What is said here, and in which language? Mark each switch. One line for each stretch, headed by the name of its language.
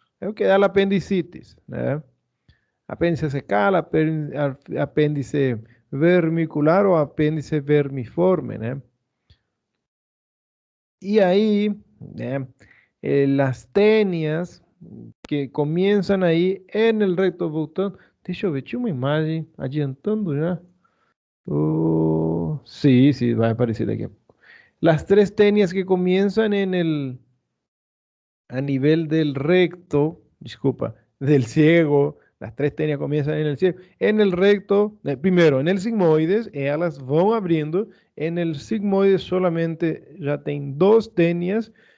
Spanish: Eso que da la apendicitis, ¿eh? Apéndice secal, apéndice vermicular o apéndice vermiforme, ¿eh? Y ahí, ¿eh? Las tenias que comienzan aí en el recto voltando.
Portuguese: Deixa eu ver, tinha uma imagem adiantando já.
Spanish: Oh, sí, sí, va a aparecer aquí. Las tres tenias que comienzan a nivel del recto, disculpa, del ciego, las tres tenias comienzan en el ciego, en el recto, primero en el sigmoides, ellas van abriendo, en el sigmoides solamente ya tienen dos tenias,